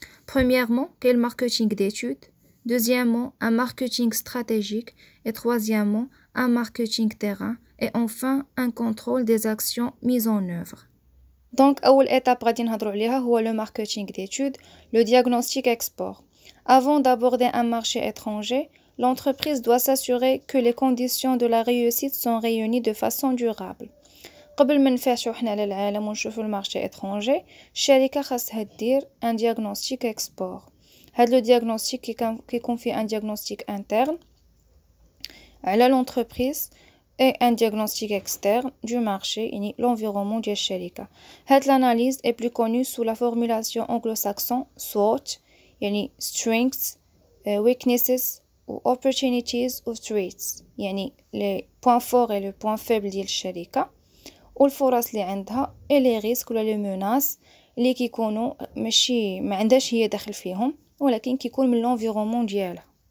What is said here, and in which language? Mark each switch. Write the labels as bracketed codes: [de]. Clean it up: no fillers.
[fr] Premièrement, quel marketing d'études, deuxièmement, un marketing stratégique et troisièmement, un marketing terrain et enfin un contrôle des actions mises en œuvre. Donc, [ar] أول [fr] étape [ar] غادي نهضروا عليها هو [fr] le marketing d'études, le diagnostic export. Avant d'aborder un marché étranger, l'entreprise doit s'assurer que les conditions de la réussite sont réunies de façon durable. [ar] قبل ما نفتحوا حنا للعالم ونشوفوا المارشي étranger الشركة خاصها دير [fr] un diagnostic export. [ar] هاد لو [fr] diagnostic [ar] كيكون فيه [fr] un diagnostic interne على l'entreprise et un diagnostic externe du marché [ar] يعني [fr] l'environnement [ar] ديال الشركة. هاد [fr] l'analyse est plus connue sous la formulation anglo-saxon SWOT [ar] يعني [en] strengths, weaknesses ou opportunities ou threats [ar] يعني [fr] les points forts et les points faibles [ar] ديال الشركة والفرص اللي عندها [fr] et les risques [ar] ولا [fr] les menaces [ar] اللي كيكونوا ماشي ما عندهاش هي داخل فيهم ولكن كيكون من [fr] l'environnement [ar] ديالها.